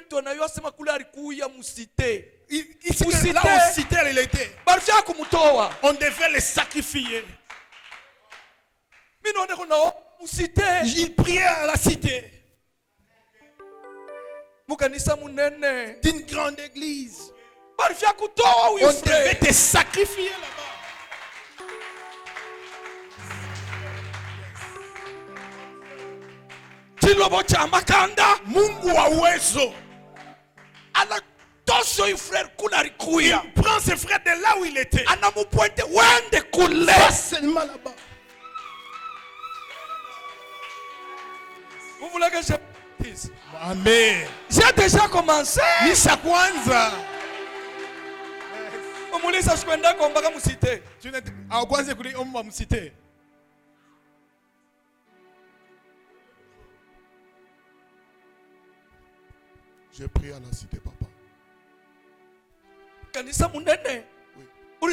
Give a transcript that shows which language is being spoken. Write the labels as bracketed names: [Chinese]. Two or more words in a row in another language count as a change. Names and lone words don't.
[French] on devait les sacrifier. Il priait à la cité d'une grande église. On devait te sacrifier là-bas. [Swahili] Mungu wa uwezo. [French] Il prend ses frères de là où il était. Pas seulement là-bas. Vous voulez que je dise? Amen. J'ai déjà commencé. [Swahili] Nisha kwanza. [French] j'ai prié à la cité, papa. Oui.